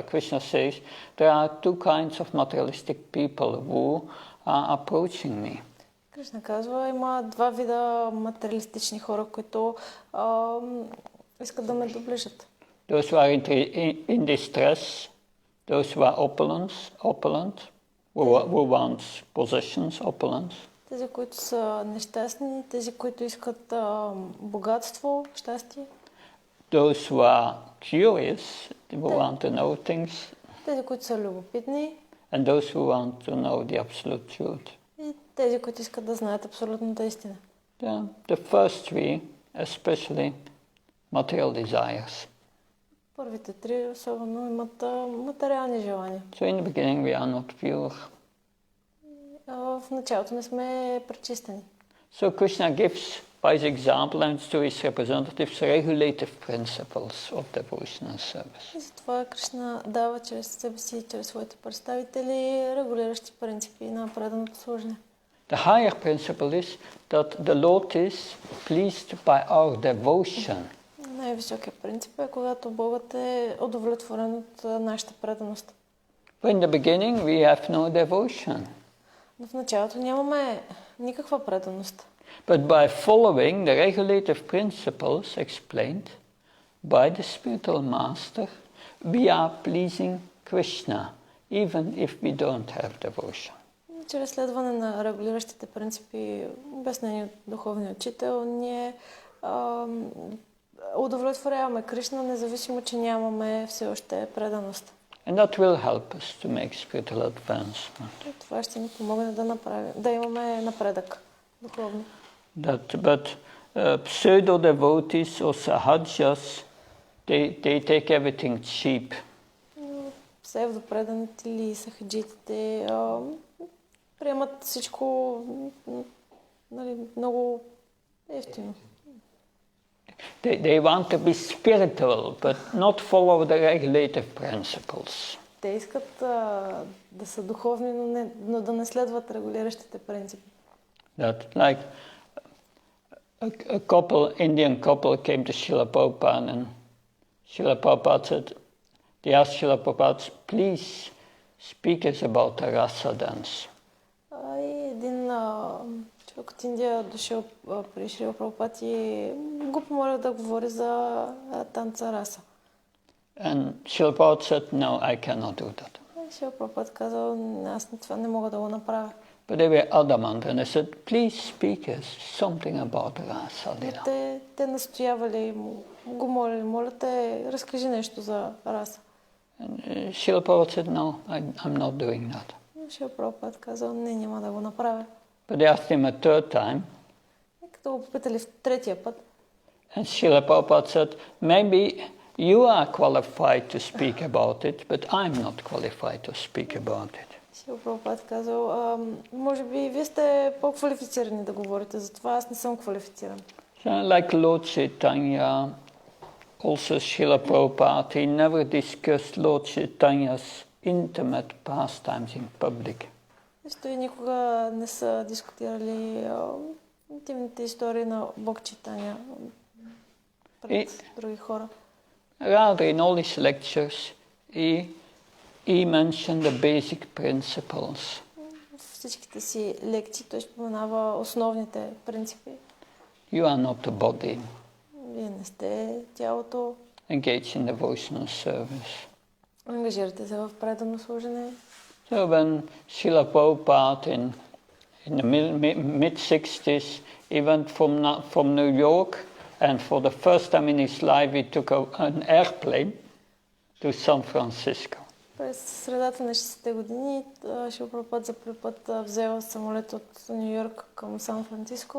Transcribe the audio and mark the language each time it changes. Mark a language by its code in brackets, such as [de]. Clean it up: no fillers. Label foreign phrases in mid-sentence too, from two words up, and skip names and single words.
[en] Krishna says there are two kinds of materialistic people who are approaching me. [bg] Кришна казва, има два вида материалистични хора, които искат да ме доближат. [en] Those who are in distress, those who are opulent, who want possessions, opulence. [bg] Тези, които са нещастни, тези, които искат богатство, щастие. [en] Those who are curious, who want to know things. [bg] Тези, които са любопитни. [en] And those who want to know the absolute truth. [bg] И тези, които искат да знаят абсолютната истина. [en] The first three, especially material desires. [bg] Първите три особено имат материални желания. [en] So in the beginning we are not pure. [bg] В началото не сме пречистени. [en] So Krishna gives, by his example and to his representatives, regulative principles of devotional service. [bg] И затова Кришна дава чрез себе си и чрез своите представители регулиращи принципи на преданото служене. [en] The higher principle is that the Lord is pleased by our devotion. [bg] Най-високият принцип е, когато Богът е удовлетворен от нашата преданост. [en] But in the beginning we have no devotion. [bg] Но в началото нямаме никаква преданост. [en] But by following the regulative principles explained by the spiritual master, we are pleasing Krishna, even if we don't have devotion. [bg] Чрез следване на регулиращите принципи, обяснени от духовния учител, ние удовлетворяваме Кришна, независимо, че нямаме все още преданост. [en] And that will help us to make spiritual advancement. [bg] И това ще ни помогне да имаме напредък духовно. [en] But pseudo-devotees or sahajas, they take everything cheap. [bg] Псевдопреданите или сахаджитите приемат всичко много ефтино. [en] They want to be spiritual, but not follow the regulative principles. [bg] Те искат да са духовни, но да не следват регулиращите принципи. [en] That like a Indian couple came to Srila Prabhupada and Srila Prabhupada said, they asked Srila Prabhupada, please speak us about the rasa dance. [bg] И един човек от Индия дошъл при Шрила Прабхупад и го помолил да говори за танца раса. [en] And Srila Prabhupada said, no, I cannot do that. [bg] Шрила Прабхупад казал, аз това не мога да го направя. [en] But they were adamant and they said, please speak us something about rasa. [bg] Те настоявали, го молили, моля те, разкажи нещо за раса. [en] And Srila Prabhupada said, no, I'm not doing that. [bg] Шрила Прабхупад казал, не, няма да го направя. [en] But they asked him a third time. [bg] И като го попитали в третия път. [en] And Srila Prabhupada said, maybe you are qualified to speak about it, but I'm not qualified to speak about it. [bg] Шрила Прабхупад казал, може би вие сте по-квалифицирани да говорите, затова аз не съм квалифициран. [en] So like Lord Chaitanya, also Srila Prabhupada, he never discussed Lord Chaitanya's intimate pastimes in public. [bg] Също и никога не са дискутирали интимните истории на Бог Чайтаня пред други хора. [en] Rather, in all his lectures, he mentioned the basic principles. [bg] В всичките си лекции той споменава основните принципи. [en] You are not the body. [bg] Вие не сте тялото. [en] Engage in devotional service. [bg] Ангажирате се в предано служене. [en] So when Srila Prabhupada in the mid-60s, he went from New York, and for the first time in his life he took an airplane to San Francisco. [bg] През средата на 60-те години Шрила Прабхупад за първи път взел самолет от Ню Йорк към Сан Франциско.